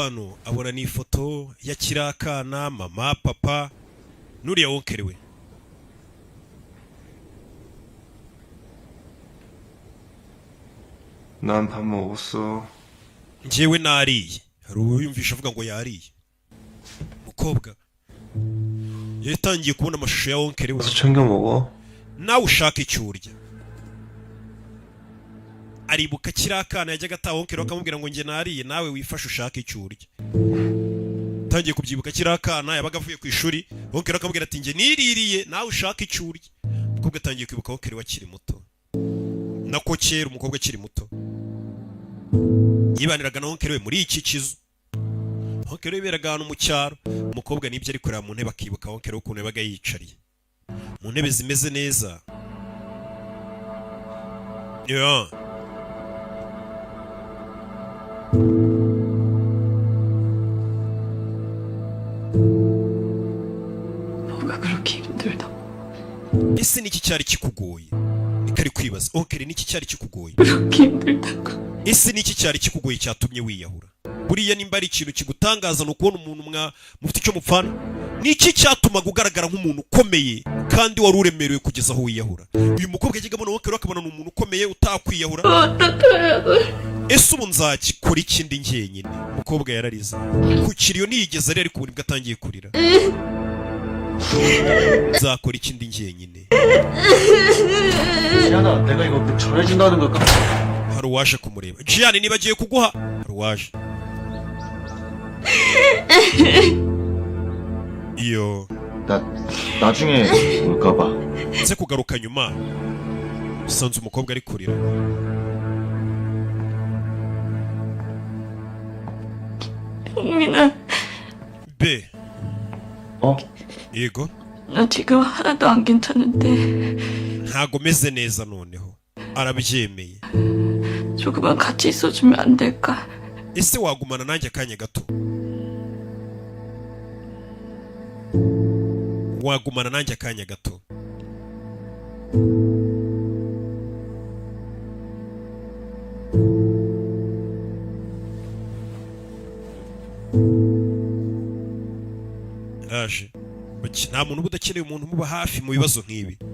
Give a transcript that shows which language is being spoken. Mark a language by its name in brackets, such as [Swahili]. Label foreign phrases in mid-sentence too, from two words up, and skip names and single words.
[Kinyarwanda] hano abona ni ifoto ya kirakana mama papa nuriya onkere we. [Korean] 난 밥 먹었어. [Kinyarwanda] njyewe nariye. hari uyumvisha avuga ngo yariye. mukobwa yatangiye kubona amashusho ya onkere we. [Korean] 챙겨 먹어. [Kinyarwanda] nawe ushaka icyo urya. aribuka kirakana yajyaga ataha onkere akamubwira ngo njye nariye nawe wifashe ushaka icyo urya. tangiye kubyibuka kirakana yabaga avuye ku ishuri onkere akamubwira ati njye niririye nawe ushaka icyo urya. umukobwa atangiye kwibuka onkere we akiri muto. nako kera umukobwa akiri muto yibaniraga na onkere we muri iki kizu. onkere we beraga ahantu mu cyaro. umukobwa nibyo ari kureba mu ntebe akibuka onkere we ukuntu yabaga yicariye mu ntebe zimeze neza. [English] yeah. [Korean] 뭐가 그렇게 힘들다고. [Kinyarwanda] ese niki cyari kikugoye? nikari kwibaza onkere niki cyari kikugoye? [Korean] 그렇게 힘들다고. [Kinyarwanda] ese niki cyari kikugoye cyatumye wiyahura? buriya nimba ari ikintu kigutangaza no kubona umuntu mufite icyo mupfana. niki cyatumaga ugaragara nk'umuntu ukomeye kandi wari uremerewe kugeza aho wiyahura? uyu mukobwa yajyaga abona onkere akabona ni umuntu ukomeye utakwiyahura. ese ubu nzakikora ikindi njyenyine? umukobwa yararize ku kiriyo ntiyigeze ariko ubu nibwo atangiye kurira. nzakora ikindi njyenyine. [Korean] 지안아, 내가 이거 전해준다는 걸까? [Kinyarwanda] hari uwaje kumureba. Gianni niba agiye kuguha. hari uwaje. iyo [Korean] 나 나중에 올까봐. [Kinyarwanda] nze kugaruka nyuma usanze umukobwa ari kurira. [Korean] 동민아, [Kinyarwanda] be [Korean] 어? [Kinyarwanda] yego [Korean] 나 지금 하나도 안 괜찮은데 [Kinyarwanda] ntago meze neza noneho arabyemeye. [Korean] 조금만 같이 있어주면 안 될까? [Kinyarwanda] ese wagumana nanjye akanya gato? wagumana nanjye akanya gato? araje nta muntu uba udakeneye umuntu umuba hafi mu bibazo nk'ibi.